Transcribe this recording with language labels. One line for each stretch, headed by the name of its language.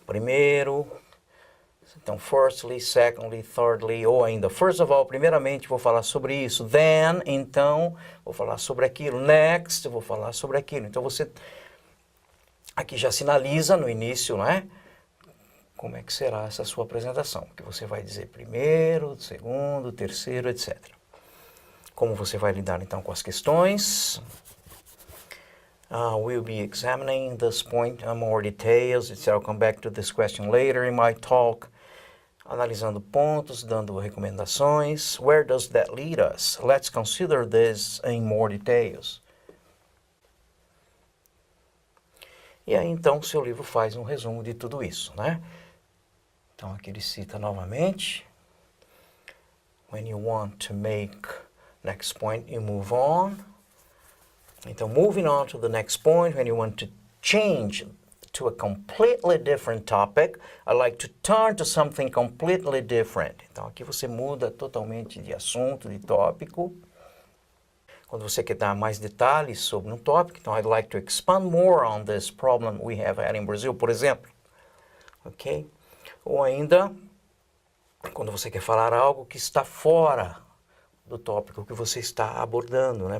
Portuguese: Primeiro, então,
English: firstly, secondly, thirdly,
Portuguese: ou ainda,
English: first of all,
Portuguese: primeiramente vou falar sobre isso, then, então, vou falar sobre aquilo, next, vou falar sobre aquilo. Então, você aqui já sinaliza no início, não é? Como é que será essa sua apresentação, que você vai dizer primeiro, segundo, terceiro, etc. Como você vai lidar, então, com as questões.
English: We'll be examining this point in more details. I'll come back to this question later in my talk.
Portuguese: Analisando pontos, dando recomendações.
English: Where does that lead us? Let's consider this in more details.
Portuguese: E aí, então, seu livro faz um resumo de tudo isso, né? Então, aqui ele cita novamente.
English: When you want to make next point, you move on. Então, moving on to the next point, when you want to change to a completely different topic, I like to turn to something completely different.
Portuguese: Então, aqui você muda totalmente de assunto, de tópico. Quando você quer dar mais detalhes sobre um tópico, então,
English: I'd like to expand more on this problem we have had in Brazil,
Portuguese: por exemplo. Ok? Ou ainda, quando você quer falar algo que está fora do tópico que você está abordando, né?